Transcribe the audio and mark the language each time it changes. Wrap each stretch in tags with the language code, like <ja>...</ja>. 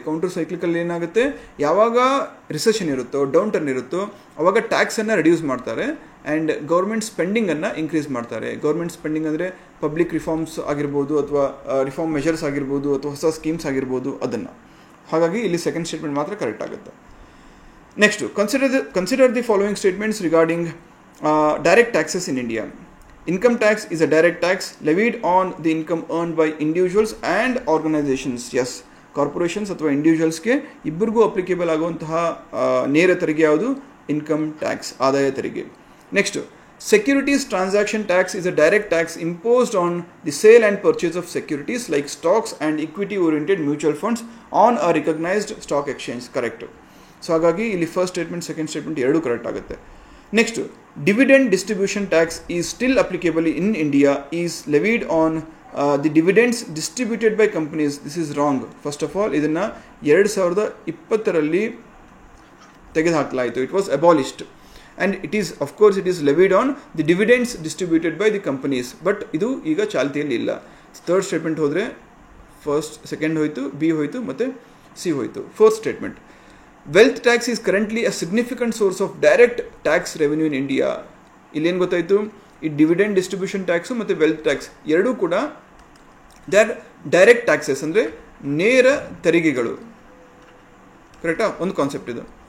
<kn>Counter cyclical ಏನಾಗುತ್ತೆ, ಯಾವಾಗ recession ಇರುತ್ತೋ, ಡೌನ್ ಟರ್ನ್ ಇರುತ್ತೋ ಅವಾಗ ಟ್ಯಾಕ್ಸನ್ನು ರಿಡ್ಯೂಸ್ ಮಾಡ್ತಾರೆ ಆ್ಯಂಡ್ ಗೌರ್ಮೆಂಟ್ ಸ್ಪೆಂಡಿಂಗನ್ನು ಇನ್ಕ್ರೀಸ್ ಮಾಡ್ತಾರೆ. ಗೌರ್ಮೆಂಟ್ ಸ್ಪೆಂಡಿಂಗ್ ಅಂದರೆ ಪಬ್ಲಿಕ್ ರಿಫಾರ್ಮ್ಸ್ ಆಗಿರ್ಬೋದು, ಅಥವಾ ರಿಫಾರ್ಮ್ ಮೆಷರ್ಸ್ ಆಗಿರ್ಬೋದು, ಅಥವಾ ಹೊಸ ಸ್ಕೀಮ್ಸ್ ಆಗಿರ್ಬೋದು ಅದನ್ನು. ಹಾಗಾಗಿ ಇಲ್ಲಿ ಸೆಕೆಂಡ್ ಸ್ಟೇಟ್ಮೆಂಟ್ ಮಾತ್ರ ಕರೆಕ್ಟ್ ಆಗುತ್ತೆ.</kn> <en>Next, consider the following statements regarding direct taxes in India. Income tax is a direct tax levied on the income earned by individuals and organizations. Yes,</en> <kn>corporations ಅಥವಾ ಇಂಡಿವಿಜುವಲ್ಸ್ಗೆ ಇಬ್ಬರಿಗೂ applicable ಆಗುವಂತಹ ನೇರ ತೆರಿಗೆ ಯಾವುದು? Income tax, ಆದಾಯ ತೆರಿಗೆ.</kn> <en>Next, securities transaction tax is a direct tax imposed on the sale and purchase of securities like stocks and equity oriented mutual funds on a recognized stock exchange. Correct.</en> <kn>So ಹಾಗಾಗಿ ಇಲ್ಲಿ first statement second statement ಎರಡೂ correct ಆಗುತ್ತೆ.</kn> <en>Next, dividend distribution tax is still applicable in India, is levied on the dividends distributed by companies. This is wrong. First of all,</en> <kn>ಇದನ್ನು 2020ರಲ್ಲಿ ತೆಗೆದುಹಾಕಲಾಯಿತು.</kn> <en>It was abolished and it is levied on the dividends distributed by the companies. But</en> <kn>ಇದು ಈಗ ಚಾಲ್ತಿಯಲ್ಲಿ ಇಲ್ಲ. Third statement ಹೋದರೆ first second ಹೋಯಿತು, B ಹೋಯಿತು ಮತ್ತು C ಹೋಯಿತು.</kn> <en>Fourth statement, wealth tax is currently a significant source of direct tax revenue in India.</en> <kn>ಇಲ್ಲೇನು ಗೊತ್ತಾಯಿತು, ಈ ಡಿವಿಡೆಂಡ್ ಡಿಸ್ಟ್ರಿಬ್ಯೂಷನ್ ಟ್ಯಾಕ್ಸು ಮತ್ತು ವೆಲ್ತ್ ಟ್ಯಾಕ್ಸ್ ಎರಡೂ ಕೂಡ</kn> <en>they are direct taxes,</en> <kn>ಅಂದರೆ ನೇರ ತೆರಿಗೆಗಳು. ಕರೆಕ್ಟಾ? ಒಂದು ಕಾನ್ಸೆಪ್ಟ್ ಇದು.</kn>